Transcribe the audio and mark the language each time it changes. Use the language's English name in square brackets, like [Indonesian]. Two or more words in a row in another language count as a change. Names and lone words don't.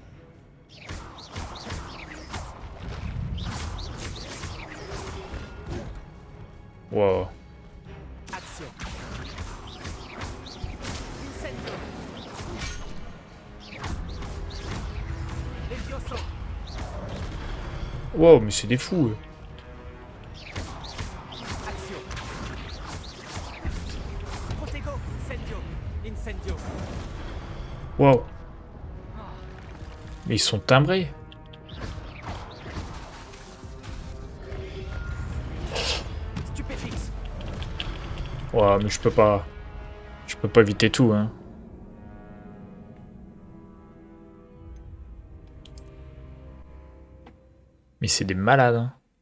[French] Wow. Action. Levioso. Wow, mais c'est des fous. Eux. Action. Protego. Incendio. Incendio. Wow. Mais ils sont timbrés. Stupéfix. Wow, mais je peux pas. Je peux pas éviter tout, hein. Mais c'est des malades, hein.